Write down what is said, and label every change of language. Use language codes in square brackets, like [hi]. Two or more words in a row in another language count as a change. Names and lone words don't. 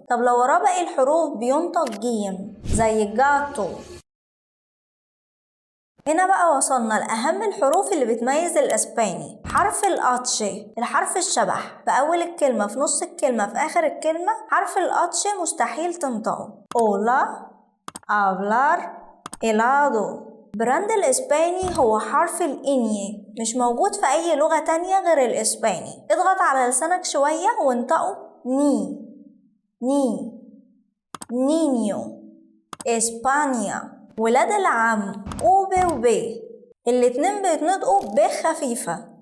[ar] طب لو وراه باقي الحروف بينطق جيم زي جاتو. هنا بقى وصلنا لأهم الحروف اللي بتميز الإسباني. حرف الأتشي الحرف الشبح في أول الكلمة في نص الكلمة في آخر الكلمة. حرف الأتشي مستحيل تنطقه. [es] Hola hablar helado. [ar] براند الإسباني هو حرف الإني، مش موجود في أي لغة تانية غير الإسباني. اضغط على لسانك شوية وانطقه نينيو. إسبانيا. ولاد العم أوب وبي الاتنين بيتنطقوا ب خفيفة.